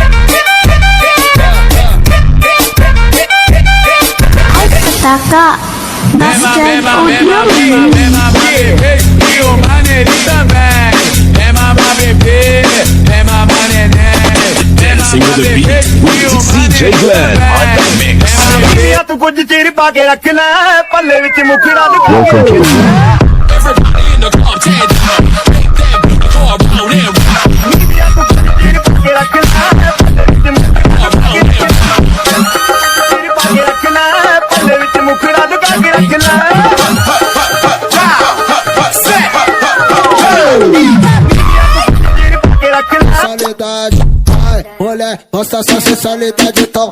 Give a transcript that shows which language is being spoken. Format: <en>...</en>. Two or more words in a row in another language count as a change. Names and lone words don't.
<en>Kakak Bastard Audio Remix.</en> <pt>E o maneirinho também. É mamar bebê, é mamar neném.</pt> <en>Dancing with the beat with DJ Glenn on the mix. Welcome to Everybody in the club, take that. Make that beat go around and round.</en> <pt>Sensualidade, vai, mulher, mostra sua sensualidade, então.</pt>